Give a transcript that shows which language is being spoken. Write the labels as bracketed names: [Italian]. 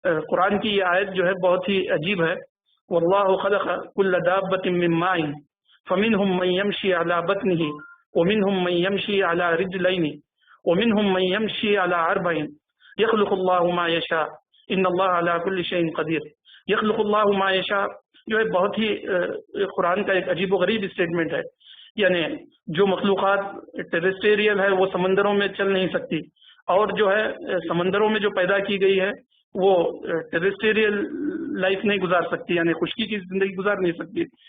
[Urdu] قرآن کی یہ آیت جو ہے بہت ہی عجیب ہے. [Arabic] واللہ خلق کل دابۃ من ماء فمنهم من يمشي على بطنه ومنهم من يمشي على رجلين ومنهم من يمشي على أربع يخلق الله ما يشاء ان اللہ على كل شيء قدیر. يخلق الله ما يشاء [Urdu] جو ہے بہت ہی قرآن کا ایک عجیب و غریب اسٹیٹمنٹ ہے. یعنی جو مخلوقات ٹیریسٹیریل ہے وہ سمندروں میں چل نہیں سکتی, اور جو ہے سمندروں میں جو پیدا کی گئی ہے وہ ٹیریسٹریل لائف نہیں گزار سکتی، یعنی خشکی کی زندگی گزار نہیں سکتی.